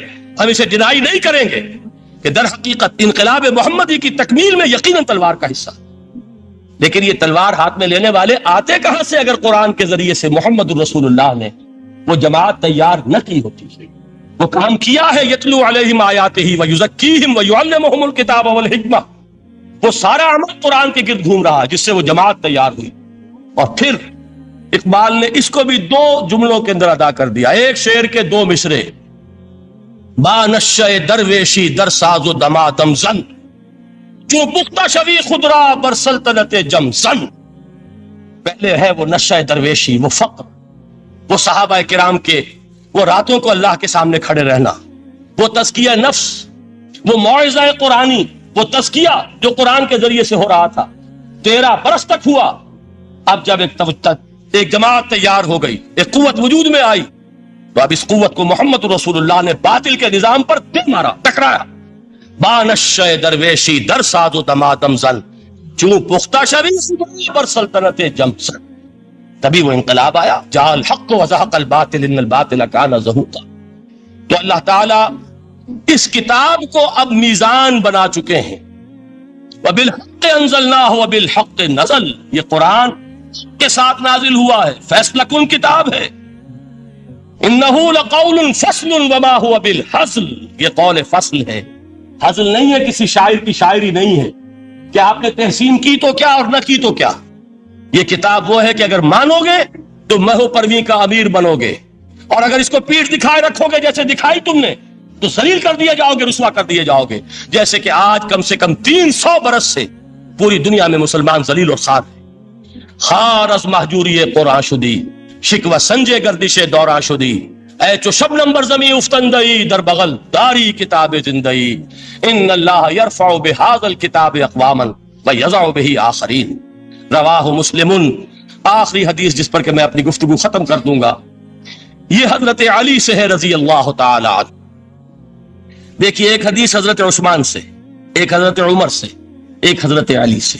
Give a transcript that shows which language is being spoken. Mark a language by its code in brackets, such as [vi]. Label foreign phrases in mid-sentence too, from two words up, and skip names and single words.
[ur] ہم اسے ڈینائی نہیں کریں گے کہ در حقیقت انقلاب محمدی کی تکمیل میں یقیناً تلوار کا حصہ، لیکن یہ تلوار ہاتھ میں لینے والے آتے کہاں سے اگر قرآن کے ذریعے سے محمد الرسول اللہ نے وہ جماعت تیار نہ کی ہوتی، وہ کام کیا ہے۔ [ar] یتلو علیہم آیاتہ ویزکیہم ویعلمہم الکتاب والحکمہ، [ur] وہ سارا عمل قرآن کے گرد گھوم رہا ہے جس سے وہ جماعت تیار ہوئی۔ اور پھر اقبال نے اس کو بھی 2 جملوں کے اندر ادا کر دیا، ایک شعر کے 2 مصرے، [fa] با نشہ درویشی در ساز و دمادم زن، جو پختہ شوی خدرا بر سلطنت جم زن۔ [ur] پہلے ہے وہ نشہ درویشی، وہ فقر، وہ صحابہ کرام کے وہ راتوں کو اللہ کے سامنے کھڑے رہنا، وہ تزکیہ نفس، وہ موعظہ قرآنی، وہ تزکیہ جو قرآن کے ذریعے سے ہو رہا تھا 13 برس تک ہوا۔ اب جب ایک جماعت تیار ہو گئی، ایک قوت وجود میں آئی، تو اب اس قوت کو محمد رسول اللہ نے باطل کے نظام پر دل مارا، ٹکرایا۔ [fa] بانشہ درویشی در ساز و دمادم زن، چوں پختہ شوی پر سلطنت جم زن۔ [ur] تبھی وہ انقلاب آیا، [ar] جاء الحق وزہق الباطل ان الباطل کان زہوقا۔ [ur] تو اللہ تعالیٰ اس کتاب کو اب میزان بنا چکے ہیں، [ar] وبالحق انزلناہ وبالحق نزل، [ur] یہ قرآن کے ساتھ نازل ہوا ہے، فیصلہ کن کتاب ہے۔ [ar] انہ لقول فصل وما هو بالحزل، [ur] یہ قول فصل ہے، حزل نہیں ہے، کسی شاعر کی شاعری نہیں ہے کہ آپ نے تحسین کی تو کیا اور نہ کی تو کیا۔ یہ کتاب وہ ہے کہ اگر مانو گے تو مہو پرویں کا امیر بنو گے، اور اگر اس کو پیٹھ دکھائے رکھو گے جیسے دکھائی تم نے تو ذلیل کر دیے جاؤ گے، رسوا کر دیے جاؤ گے، جیسے کہ آج کم سے کم 300 برس سے پوری دنیا میں مسلمان ذلیل اور خوار ہیں۔ [fa] خار از محجوری قرآن شدی، شکوہ سنجے گردش دوراں شدی، اے چو شبنم بر زمیں افتندئی، در بغل داری کتاب زندئی، [ar] ان اللہ یرفع بہذا الکتاب اقواما ویضع بہ آخرین۔ رواہ مسلم۔ [ur] آخری حدیث جس پر کہ میں اپنی گفتگو ختم کر دوں گا، یہ حضرت علی سے ہے [ar] رضی اللہ تعالی عنہ۔ [ur] دیکھیے، ایک حدیث حضرت عثمان سے، ایک حضرت عمر سے، ایک حضرت علی سے۔